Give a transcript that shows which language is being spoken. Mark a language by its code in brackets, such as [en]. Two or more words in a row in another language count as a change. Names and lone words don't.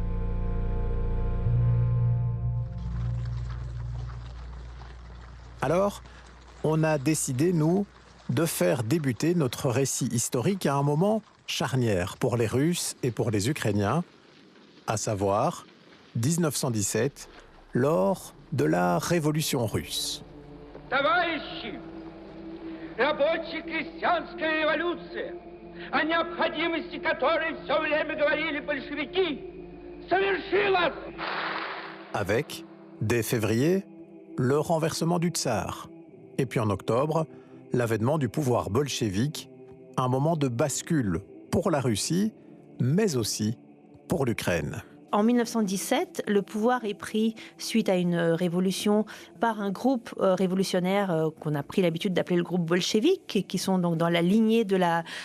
[fr] Alors, on a décidé, nous, de faire débuter notre récit historique à un moment charnière pour les Russes et pour les Ukrainiens, à savoir 1917, lors de la Révolution russe. [ru] Товарищи, рабоче-крестьянская революция, о необходимости которой все время говорили большевики, совершилась. [fr] Avec, dès février, le renversement du tsar. Et puis en octobre, l'avènement du pouvoir bolchevique, un moment de bascule pour la Russie, mais aussi pour l'Ukraine. En 1917, le pouvoir est pris suite à une révolution par un groupe révolutionnaire qu'on a pris l'habitude d'appeler le groupe bolchevique, qui sont donc dans la lignée de la